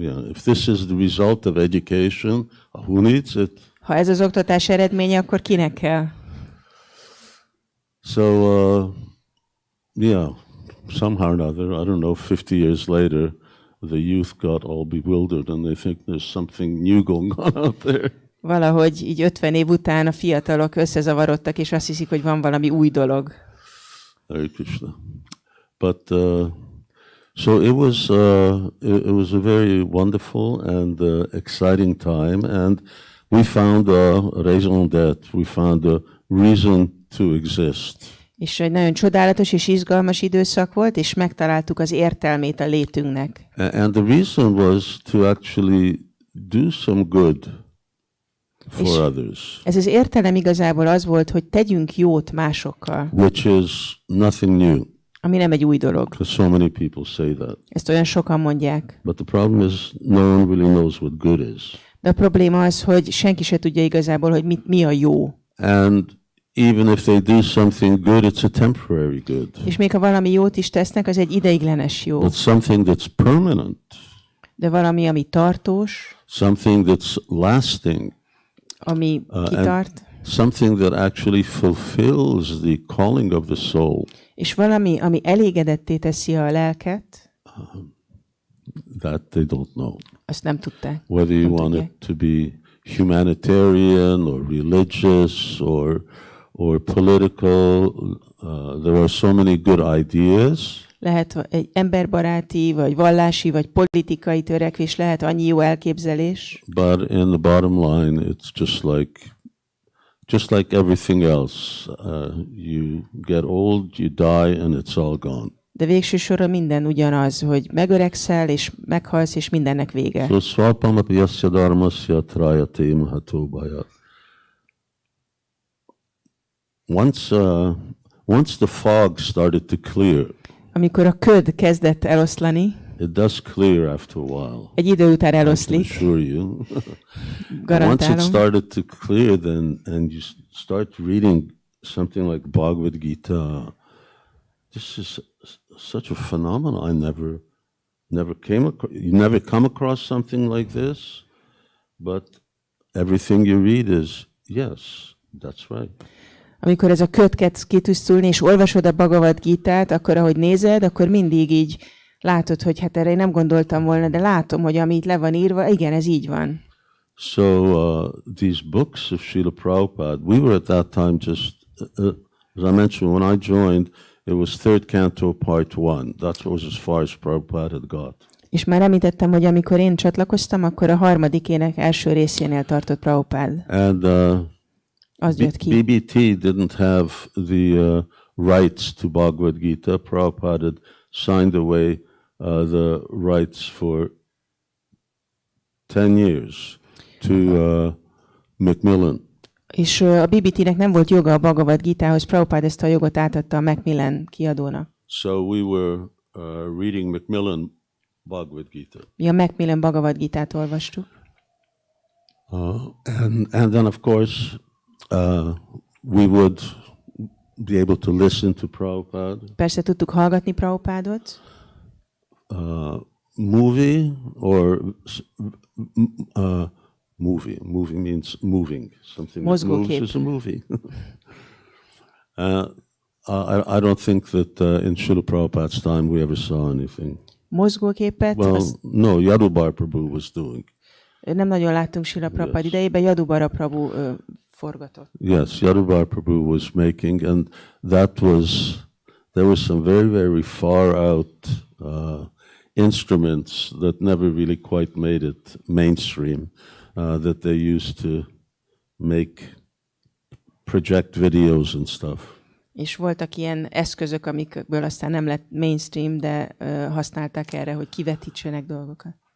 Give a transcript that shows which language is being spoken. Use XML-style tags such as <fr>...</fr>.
<en>If this is the result of education, who needs it?</en> <hu>Ha ez az oktatás eredménye, akkor kinek kell?</hu> <en>So, somehow or another, I don't know, 50 years later, the youth got all bewildered and they think there's something new going on out there.</en> <hu>Valahogy így 50 év után a fiatalok összezavarodtak, és azt hiszik, hogy van valami új dolog.</hu> <sa>Hare Krishna.</sa> <en>But so it was a very wonderful and exciting time, and we found a raison d'être. We found a reason to exist.</en> <hu>És egy nagyon csodálatos és izgalmas időszak volt, és megtaláltuk az értelmét a létünknek.</hu> <en>And the reason was to actually do some good for others.</en> <hu>Ez az értelem igazából az volt, hogy tegyünk jót másokkal.</hu> <en>Which is nothing new.</en> <hu>Ami nem egy új dolog.</hu> <en>Because so many people say that.</en> <hu>Ezt olyan sokan mondják.</hu> <en>But the problem is no one really knows what good is.</en> <hu>De a probléma az, hogy senki se tudja igazából, hogy mi a jó.</hu> <en>And even if they do something good, it's a temporary good.</en> <hu>És még ha valami jót is tesznek, az egy ideiglenes jó.</hu> <en>But something that's permanent.</en> <hu>De valami, ami tartós.</hu> <en>Something that's lasting.</en> <hu>Ami kitart.</hu> <en>Something that actually fulfills the calling of the soul.</en> <hu>És valami, ami elégedetté teszi a lelket.</hu> <en>That they don't know.</en> <hu>Azt nem tudták.</hu> <en>Whether you want it to be humanitarian or religious or political, there are so many good ideas.</en> <hu>Lehet egy emberbaráti, vagy vallási, vagy politikai törekvés, lehet annyi jó elképzelés.</hu> <en>But in the bottom line, it's just like everything else. You get old, you die, and it's all gone.</en> <hu>De végső soron minden ugyanaz, hogy megöregszel, és meghalsz, és mindennek vége.</hu> <sa>So swalpamapi yasya dharmasya trayate mahatobaya.</sa> <en>Once the fog started to clear,</en> <hu>amikor a köd kezdett eloszlani,</hu> <en>it does clear after a while.</en> <hu>Egy idő után</hu> <en>I</en> <hu>eloszlik.</hu> <en>can assure you.</en> <hu>Garantálom.</hu> <en>Once it started to clear, then and you start reading something like Bhagavad Gita. This is such a phenomenon. I never came across. You never come across something like this, but everything you read is yes, that's right.</en> <hu>Amikor ez a köd kezd kitisztulni, és olvasod a Bhagavad Gitát, akkor ahogy nézed, akkor mindig így Látod, hogy hát erre én nem gondoltam volna, de látom, hogy ami itt le van írva, igen, ez így van.</hu> <en>So these books of Srila Prabhupada, we were at that time just, as I mentioned, when I joined, it was third canto part 1. That was as far as Prabhupada had got.</en> <hu>És már említettem, hogy amikor én csatlakoztam, akkor a harmadik ének első részénél tartott Prabhupada.</hu> <en>And</en> <hu>Az jött ki.</hu> <en>BBT didn't have the rights to Bhagavad Gita. Prabhupada had signed away the rights for 10 years to Macmillan.</en> <hu>És a BBT-nek nem volt joga a Bhagavad Gitához, Prabhupada ezt a jogot átadta a Macmillan kiadónak.</hu> <en>So we were reading Macmillan Bhagavad Gita.</en> <hu>Mi a Macmillan Bhagavad Gitát olvastuk.</hu> <en>And then of course we would be able to listen to Prabhupada.</en> <hu>Persze tudtuk hallgatni Prabhupádot.</hu> <en>Movie or movie. Movie means moving. Something that moves is a movie. I don't think that in Srila Prabhupada's time we ever saw anything.</en> <hu>Mozgóképet?</hu> <en>Well, no, Yadubar Prabhu was doing.</en> <hu>Nem nagyon láttunk Srila Prabhupada idejében, Yadubara Prabhu forgatott.</hu> <en>Yes, Yadubar Prabhu was making, and there was some very, very far out instruments that never really quite made it mainstream, that they used to project videos and stuff.</en> <hu>És voltak ilyen eszközök, amikből aztán nem lett mainstream, de használták erre, hogy kivetítsenek dolgokat.</hu>